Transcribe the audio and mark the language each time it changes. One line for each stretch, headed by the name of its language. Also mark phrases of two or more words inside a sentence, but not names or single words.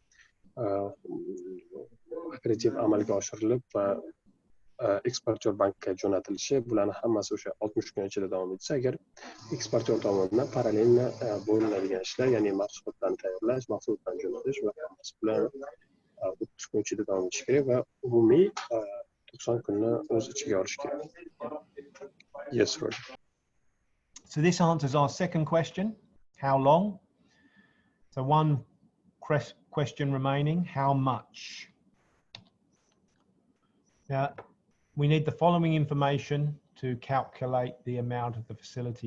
Uzbek: akkreditiv amalga oshirilib va eksportyor bankka jo'natilishi, bularni hammasi o'sha 60 kun ichida davom etsa, agar eksportyor tomonidan parallelni bo'linadigan ishlar, ya'ni mahsulotlarni tayyorlash, mahsulotlarni jo'natish va hammasi bilan 30 kun ichida davom etishi kerak va umumiy 90 kunni o'z ichiga olish kerak.
English: Yes, Roger. So this answers our second question, how long? So one question remaining, how much? Now, we need the following information to calculate the amount of the facility.